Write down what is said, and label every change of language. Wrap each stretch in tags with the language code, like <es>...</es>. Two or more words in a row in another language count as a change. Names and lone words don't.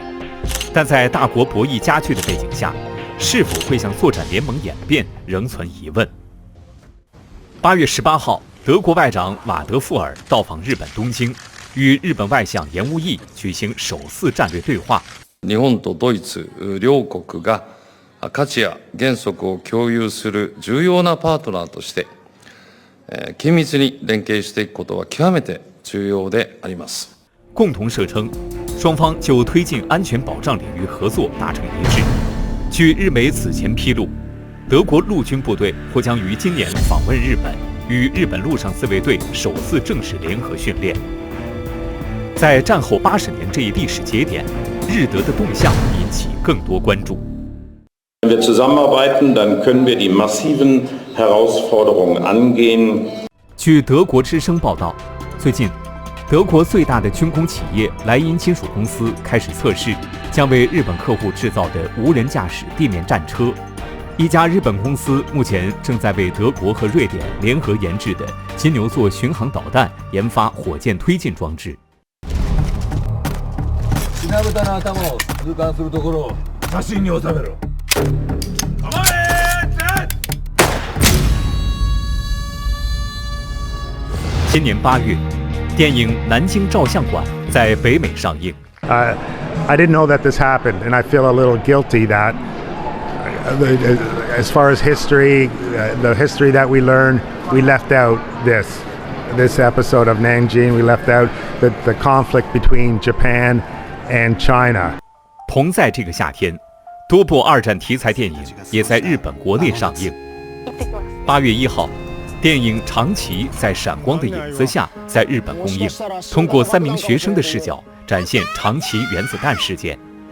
<zh>但在大国博弈加剧的背景下，是否会向作战联盟演变，仍存疑问。8月18号，德国外长瓦德富尔到访日本东京，与日本外相岩屋义举行首次战略对话。</zh> <ja>日本とドイツ両国が価値や原則を共有する重要なパートナーとして、緊密に連携していくことは極めて重要であります。</ja> <zh>共同社称，双方就推进安全保障领域合作达成一致。据日媒此前披露，德国陆军部队或将于今年访问日本，与日本陆上自卫队首次正式联合训练。在战后80年这一历史节点，日德的动向引起更多关注。</zh> <de>Wenn wir zusammenarbeiten, dann können wir die massiven Herausforderungen angehen.</de> <zh>据德国之声报道，最近，德国最大的军工企业莱茵金属公司开始测试将为日本客户制造的无人驾驶地面战车。一家日本公司目前正在为德国和瑞典联合研制的金牛座巡航导弹研发火箭推进装置。今年8月，电影《南京照相馆》在北美上映。</zh> <en>I didn't know that this happened, and I feel a little guilty that, as far as history, the history that we learned, we left out this episode of Nanjing. We left out the conflict between Japan and China.</en> <zh>同在这个夏天，多部二战题材电影也在日本国内上映。8月1号。电影《长崎在闪光的影子下》在日本公映，通过3名学生的视角展现长崎原子弹事件。</zh>